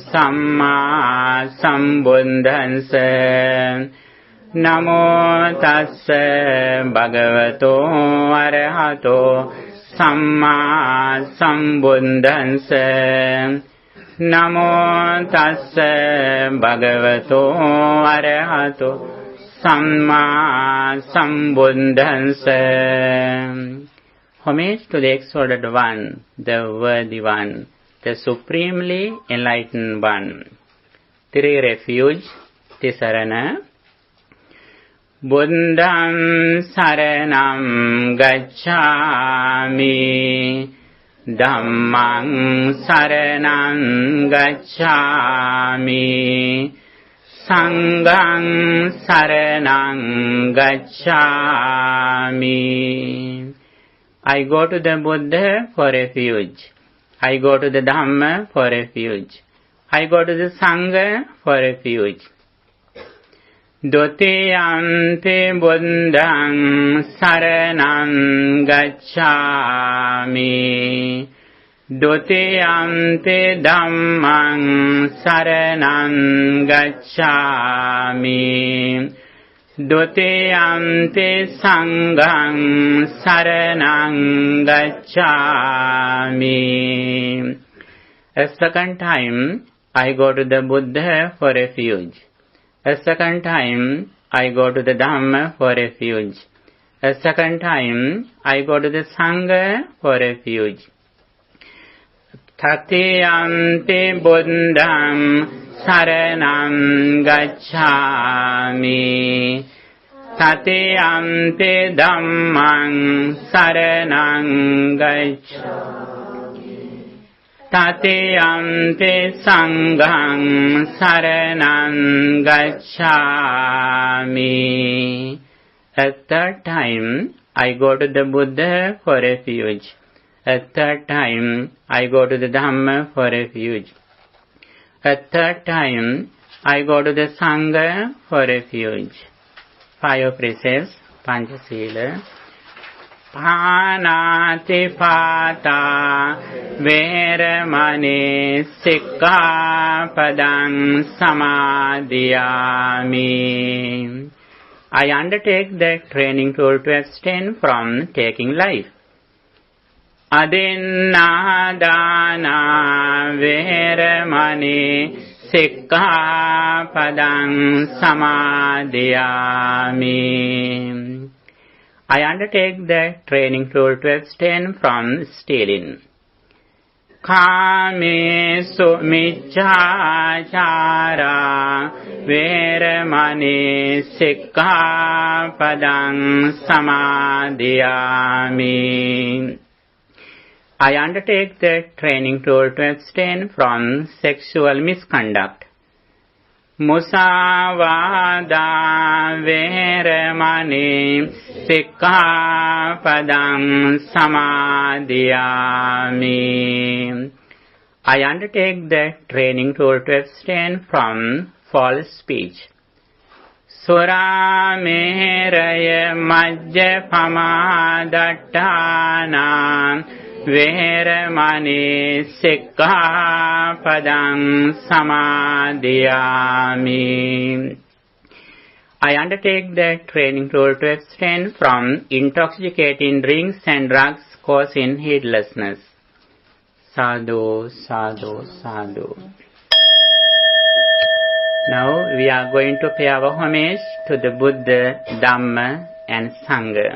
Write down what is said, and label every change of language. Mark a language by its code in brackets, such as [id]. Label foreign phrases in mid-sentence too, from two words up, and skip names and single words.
[pi] samma sambuddhassa Namo tassa bhagavato arahato samma sambuddhassa Namo tassa bhagavato arahato samma sambuddhassa. [en] Homage to the exalted one, the worthy one, the supremely enlightened one. Three refuge, [pi] Tisarana. Buddham saranam gacchami Dhammang saranam gacchami Sanghang saranam gacchami. [en] I go to the Buddha for refuge. I go to the Dhamma for refuge. I go to the Sangha for refuge. [pi] Dutiyampi buddhang saranam gacchami Dutiyampi dhammang saranam gacchami Dutiyampi sanghang saranam gacchami. [en] A second time I go to the Buddha for refuge. A second time, I go to the Dhamma for refuge. A second time, I go to the Sangha for refuge. [pi] Tatiyampi buddham saranam gacchami Tatiyampi dhammang saranam gacchami Tatiyampi sanghang saranam gacchami. [en] A third time, I go to the Buddha for refuge. A third time, I go to the Dhamma for refuge. A third time, I go to the Sangha for refuge. 5 precepts, [pi] Panchasila. Panati pata veramani sikkapadang samadhiyami. [en] I undertake the training tool to abstain from taking life. [pi] Adinnādāna veramani sikkapadang samadhiyami. [en] I undertake the training tool to abstain from stealing. [pi] Kāmesu micchāchārā veramani sikkapadang samadhiyami. [en] I undertake the training tool to abstain from sexual misconduct. [pi] Musavada veramani sikkhapadam samadhiyami. [en] I undertake the training tool to abstain from false speech. [pi] Surameraya majjapamadatthana veramani sikkhapadam samadhiyami. [en] I undertake the training tool to abstain from intoxicating drinks and drugs causing heedlessness. [pi] Sadhu, sadhu, sadhu. [en] Now we are going to pay our homage to the Buddha, Dhamma and Sangha.